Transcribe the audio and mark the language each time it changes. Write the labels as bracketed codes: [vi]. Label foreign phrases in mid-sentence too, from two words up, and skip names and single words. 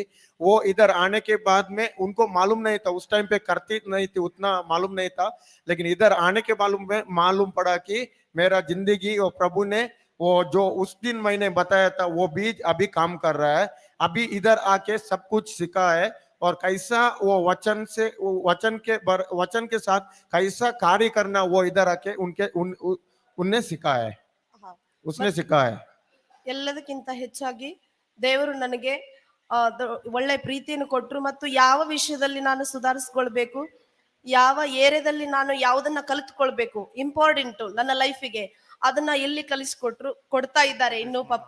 [hi] वो इधर आने के बाद में उनको मालूम नहीं था, उस टाइम पे करती नहीं थी, उतना मालूम नहीं था, लेकिन इधर आने के मालूम पड़ा कि मेरा जिंदगी और प्रभु ने वो जो उस दिन मैंने बताया था वो बीज अभी काम कर रहा है। अभी इधर आके सब कुछ सीखा है और कैसा वो वचन के साथ कैसा कार्य करना वो इधर आके उनने सिखा है, उसने सिखा है। [kn] ಎಲ್ಲದಕ್ಕಿಂತ ಹೆಚ್ಚಾಗಿ ದೇವರು ನನಗೆ ಒಳ್ಳೆ ಪ್ರೀತಿಯನ್ನು ಕೊಟ್ಟರು ಮತ್ತು ಯಾವ ವಿಷಯದಲ್ಲಿ ನಾನು ಸುಧಾರಿಸ್ಕೊಳ್ಬೇಕು, ಯಾವ ಏರಿಯಾದಲ್ಲಿ ನಾನು ಯಾವುದನ್ನ ಕಲಿತ್ಕೊಳ್ಬೇಕು ಇಂಪಾರ್ಟೆಂಟ್ ನನ್ನ ಲೈಫಿಗೆ, ಅದನ್ನ ಎಲ್ಲಿ ಕೊಡ್ತಾ ಇದ್ದಾರೆ ಇನ್ನು ಪಪ್ಪ.